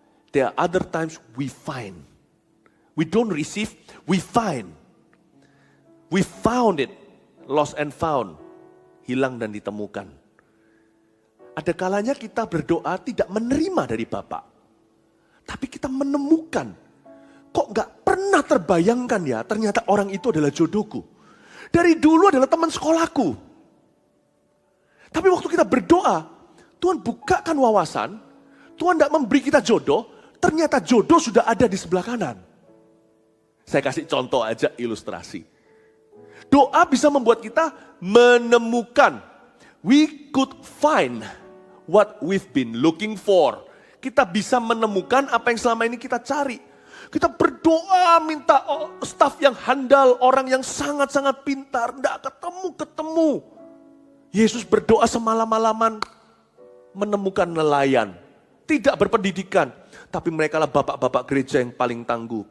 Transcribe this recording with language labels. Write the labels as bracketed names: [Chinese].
[English] There are other times we find. We don't receive, we find. We found it, lost and found. [Indonesian] Hilang dan ditemukan. Ada kalanya kita berdoa tidak menerima dari Bapa. Tapi kita menemukan. Kok gak pernah terbayangkan ya, ternyata orang itu adalah jodohku. Dari dulu adalah teman sekolahku. Tapi waktu kita berdoa, Tuhan bukakan wawasan, Tuhan tidak memberi kita jodoh, ternyata jodoh sudah ada di sebelah kanan. Saya kasih contoh aja ilustrasi. Doa bisa membuat kita menemukan. [English] We could find what we've been looking for. [Indonesian] Kita bisa menemukan apa yang selama ini kita cari. Kita berdoa minta staf yang handal, orang yang sangat-sangat pintar, tidak ketemu. Yesus berdoa semalam-malaman menemukan nelayan. Tidak berpendidikan, tapi mereka lah bapak-bapak gereja yang paling tangguh.